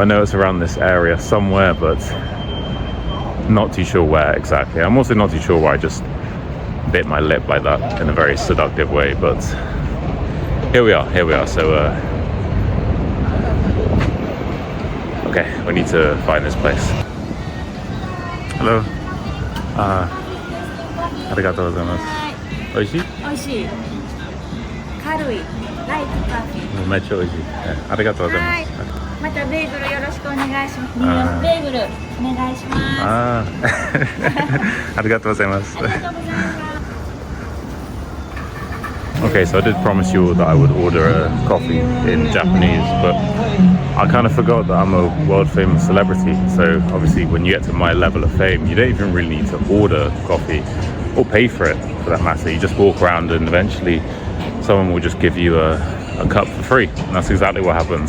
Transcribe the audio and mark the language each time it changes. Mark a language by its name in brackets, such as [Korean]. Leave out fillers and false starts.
[English] I know it's around this area somewhere, but not too sure where exactly. I'm also not too sure why I just bit my lip like that in a very seductive way, but here we are. So okay, we need to find this place. Hello. [Japanese] ありがとうございます。美味しい？美味しい。軽い。ライトカフェ。めっちゃ美味しい。ありがとうございます。またベーグルよろしくお願いします。ニューヨークベーグルお願いします。ありがとうございます。ありがとうございます。 [English] Okay, so I did promise you all that I would order a coffee in Japanese, but I kind of forgot that I'm a world famous celebrity. So obviously when you get to my level of fame, you don't even really need to order coffee or pay for it for that matter. You just walk around and eventually someone will just give you a cup for free, and that's exactly what happened.